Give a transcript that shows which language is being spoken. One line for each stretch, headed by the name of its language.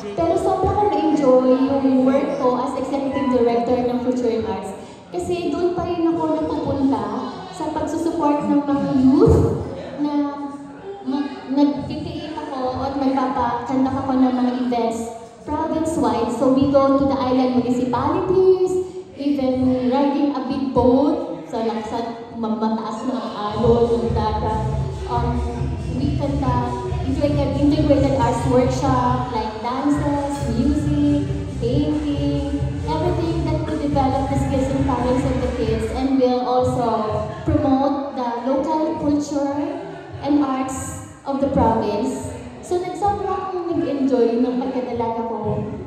Filipino: Pero sobrang ko na-enjoy yung work ko as executive director ng Future Arts. Kasi doon pa rin ako napupunta sa pagsusupport ng mga youth na nag-create ako at magpapakandak ako ng mga events province-wide.
English: So we go to the island municipalities, even riding a big boat
Filipino: sa mataas na alon ng dagat.
English: We conduct integrated arts workshop like dances, music, painting, everything that will develop the skills and talents of the kids, and will also promote the local culture and arts of the province.
Filipino: So sobrang nag-enjoy ng pagkadalaga ko.